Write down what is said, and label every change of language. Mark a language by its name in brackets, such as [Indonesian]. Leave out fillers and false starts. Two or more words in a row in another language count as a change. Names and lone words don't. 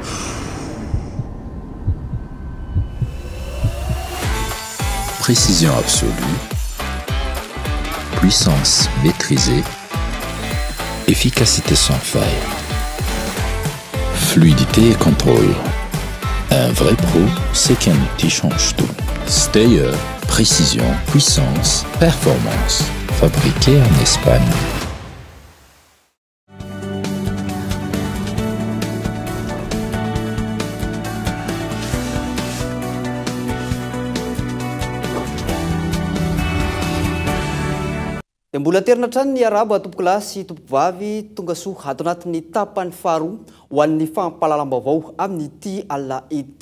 [French] Précision absolue, puissance maîtrisée, efficacité sans faille, fluidité et contrôle. Un vrai pro, c'est qu'un outil change tout. Stayer, précision, puissance, performance. Fabriqué en Espagne. [Malagasy] Mbola terina trany ny arabo tompoko lahy sy tompoko vavy tonga soa ato anatin'ny tapany faharoa ho an'ny fampahalalam-baovao amin'ity alina ity.